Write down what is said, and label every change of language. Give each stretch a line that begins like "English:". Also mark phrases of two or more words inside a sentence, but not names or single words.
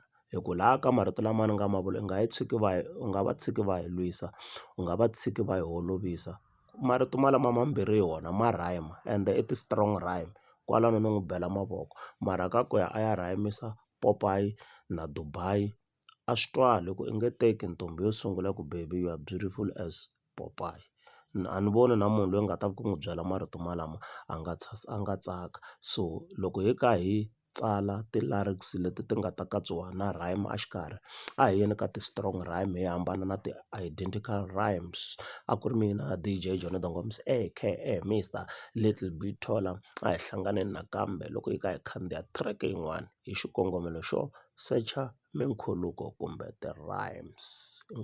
Tsonga: Hikuva laha ka marito lama ni nga ma vula u nga va tshiki va hi lwisa, u nga va tshiki va hi holovisa. Marito malama mambirhi hi wona ma rhyme ende i ti-
English: strong rhyme,
Tsonga: kwalano ni n'wi bela mavoko. Mara ka ku ya a ya rhayimisa Popeye na Dubai, a swi twali ku i nge teki ntombi yo sungula ku
English: baby you are beautiful as Popeye.
Tsonga: A ni voni na munhu loyi nga ta ku n'wi byela marito malama a nga tsaka. So loko hi kha hi tsala ti-lyrics leti ti nga ta katsiwa na rhyme a xikarhi, a hi yeni ka ti-
English: strong rhyme
Tsonga: hi hambana na ti-
English: identical rhymes.
Tsonga: A ku ri mina DJ Jonathan Gomes aka Mr Little Big Taller, a hi hlanganeni nakambe loko hi kha hi khandziya track yin'wana hi xikongomelo xo secha minkhuluko kumbe ti-rhymes.